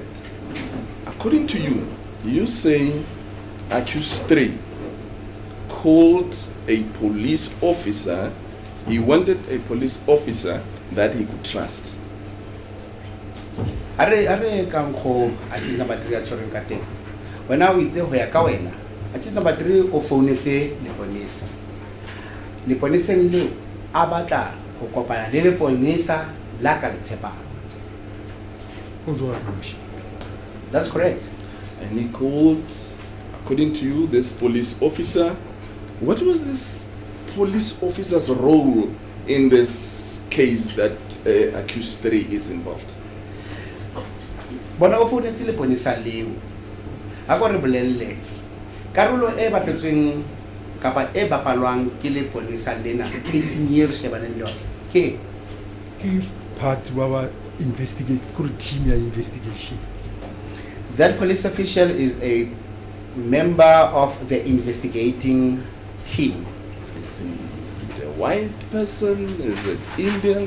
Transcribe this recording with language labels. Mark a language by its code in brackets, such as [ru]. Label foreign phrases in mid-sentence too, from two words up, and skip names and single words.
[en] According to you, you say accused 3 called a police officer. He wanted a police officer that he could trust. [st] Are kanko [en] accused number 3 [st] atshoreng ka teng. Wena o itse ho ya ka wena. [en] Accused number 3 [st] o founetse leponisa. Leponiseng le a batla ho kopana le leponisa la ka letshepang. Ho jwalo. [en] That's correct. And he called, according to you, this police officer, what was this police officer's role in this case that accused 3 is involved? [st] Bona o founetse le ponisa leo. A go re bolelle. Karolo e bapetsweng kapa e bapalwang ke le ponisa lena ke senior shebane le yona. Ke [en] part wa investigate team ya investigation. That police official is a member of the investigating team. Is it a white person? Is it Indian?